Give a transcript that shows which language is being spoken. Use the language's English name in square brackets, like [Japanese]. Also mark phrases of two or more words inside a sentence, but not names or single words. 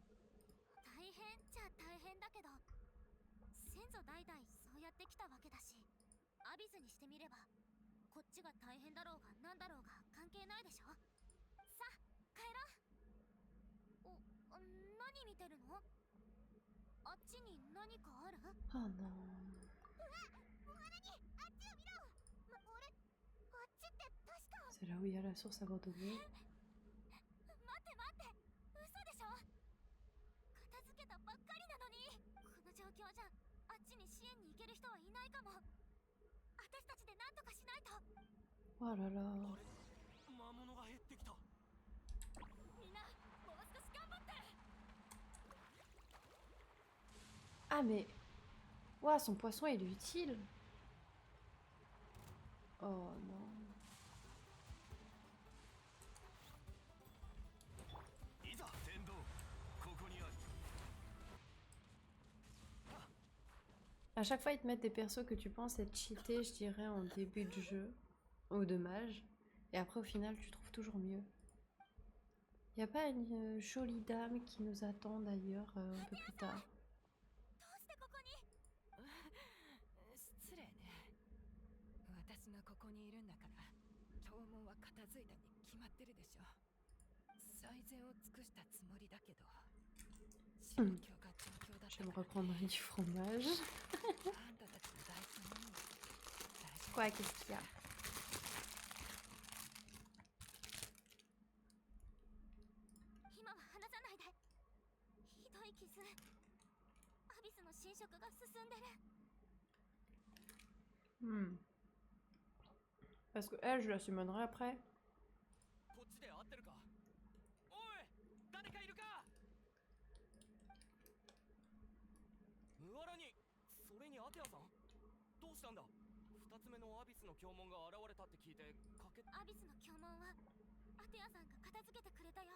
[Japanese] 大変っちゃ大変だけど、先祖代々そうやってきたわけだし、アビスにしてみればこっちが大変だろうがなんだろうが関係ないでしょ。さあ帰ろう。何見てるの？あっちに何かある？ [French] Oh non. C'est là où il y a la source abandonnée. [Japanese] ばっかりなのに。この状況じゃあっちに支援に行ける人はいないかも。私たちで何とかしないと。 [French] Oh là là. [Japanese] あれ魔物が減ってきた。みんなもう少し頑張って。 [French] Ah mais... Ouah, son poisson il est utile. Oh non. [Japanese] いざ天道、ここにある。 [French] À chaque fois ils te mettent des persos que tu penses être cheatés, je dirais, en début de jeu. Ou de mage. Et après au final tu trouves toujours mieux. Y a pas une jolie dame qui nous attend d'ailleurs un peu plus tard? [Japanese] どうしてここに。失礼ね。私がここにいるんだから弔問は片付いたに決まってるでしょ。最善を尽くしたつもりだけど状況が状況だった [French] Je vais me [Japanese] から [French] reprendre du fromage. [Japanese] あんたたちの大事なもの大丈夫。 [French] Quoi, qu'est-ce qu'il y a? [Japanese] 今は離さないで。ひどい傷。アビスの侵食が進んでる。 [French] Parce que elle, je la summonerai après. [Japanese] こっちで合ってるか。おい、誰かいるか。ムアラに、それにアテアさん、どうしたんだ。二つ目のアビスの教門が現れたって聞いて駆け。アビスの教門はアテアさんが片付けてくれたよ。